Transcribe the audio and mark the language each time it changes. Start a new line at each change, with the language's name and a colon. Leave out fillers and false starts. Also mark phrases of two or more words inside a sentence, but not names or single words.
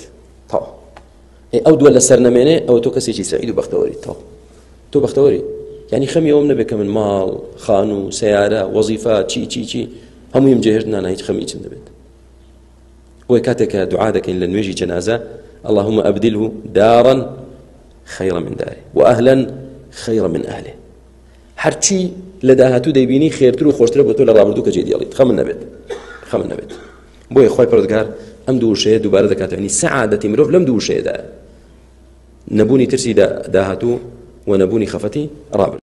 Central Kurdish: تاو ئەو دووە لەسەر نەمێنێ، ئەوە تۆ کەسێکی سەعید و بەختەوەریت. تۆ بەختەوەری، یعنی خەمی ئەوم نەبێت کە من ماڵ، خان و سەیارە، وەزیفە، چی هەموویم جێهێشت، نانا هیچ خەمی چم دەبێت. بۆیە کاتێک کە دوعا دەکەین لە نوێژی جەنازە،
Arabic: اللهم أبدله دارا خيرا من داره وأهلا خيرا من أهله.
Central Kurdish: هەرچی لە داهاتوو دەیبینی خێرتر و خۆشترە بۆ تۆ لە ڕابردوو کە جێدیڵیت. خەمن نەبێت. بۆیە خۆی پەروەردگار ئەم دوو وشەیە دووبارە دەکاتەوە، یعنی سەعادەتی مرۆڤ لەم دوو وشەیەدایە: نەبوونی ترسی داهاتوو و نەبوونی خەفەتی ڕابردوو.